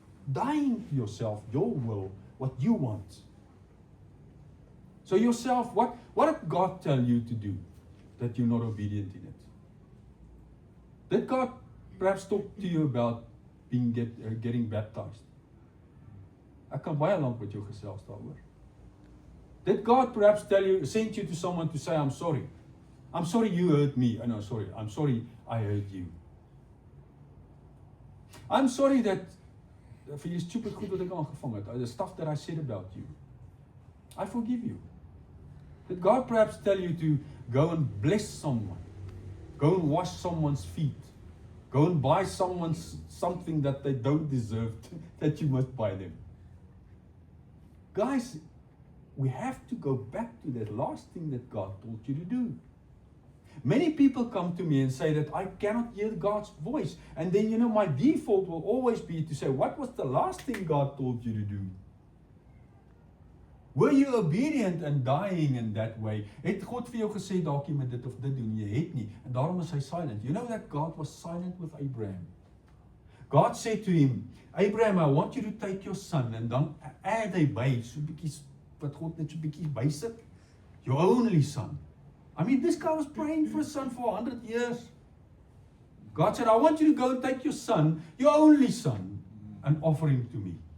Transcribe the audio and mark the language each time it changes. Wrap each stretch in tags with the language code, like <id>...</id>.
<en>Dying to yourself, your will, what you want. So yourself, what did God tell you to do that you're not obedient in it? Did God perhaps talk to you about getting baptized?</en> <af>Ek kan baie lank met jou gesels daaroor.</af> <en>Did God perhaps send you to someone to say, I'm sorry. I'm sorry you hurt me. Oh, no, sorry. I'm sorry I hurt you. I'm sorry that</en> <af>vir die stupid goed wat ek aangevang het,</af> <en>the stuff that I said about you. I forgive you. Did God perhaps tell you to go and bless someone? Go and wash someone's feet? Go and buy something that they don't deserve, that you must buy them? Guys, we have to go back to that last thing that God told you to do. Many people come to me and say that I cannot hear God's voice. And then, my default will always be to say, what was the last thing God told you to do? Were you obedient and dying in that way?</en> <af>Het God vir jou gesê, dalk jy moet dit of dit doen? Jy het nie. En daarom is hy silent.</af> <en>You know that God was silent with Abraham. God said to him, Abraham, I want you to take your son.</en> <af>En dan add hy by, so bietjie, wat God net so bietjie bysit.</af> <en>Your only son. I mean, this guy was praying for a son for 100 years. God said, I want you to go and take your son, your only son, and offer him to me.</en>